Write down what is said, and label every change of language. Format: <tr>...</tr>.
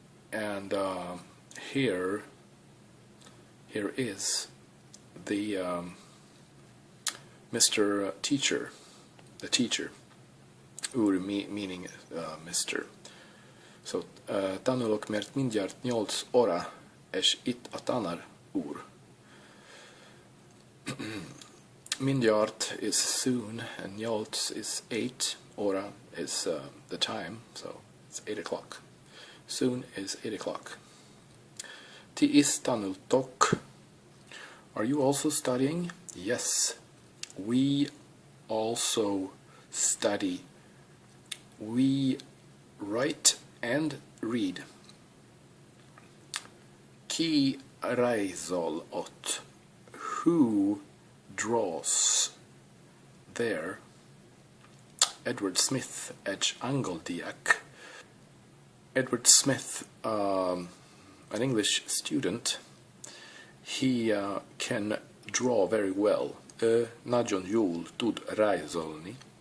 <en>And here is the Mr. Teacher, the teacher, meaning Mr.</en> <hu>So, tanulok, mert mindjárt 8 óra, és itt a tanár úr.</hu> <en>Mindjárt is soon, and 8 is 8, óra is the time, so it's 8 o'clock. Soon is 8 o'clock.</en> <hu>Ti is tanultok.</hu> <en>Are you also studying? Yes, we also study. We write and read.</en> <hu>Ki rajzol ott?</hu> <en>Who draws there?</en> <hu>Edward Smith egy angoldiak.</hu> <en>Edward Smith, an English student, he can draw very well.</en> <hu>Nagyon jól tud rajzolni.</hu>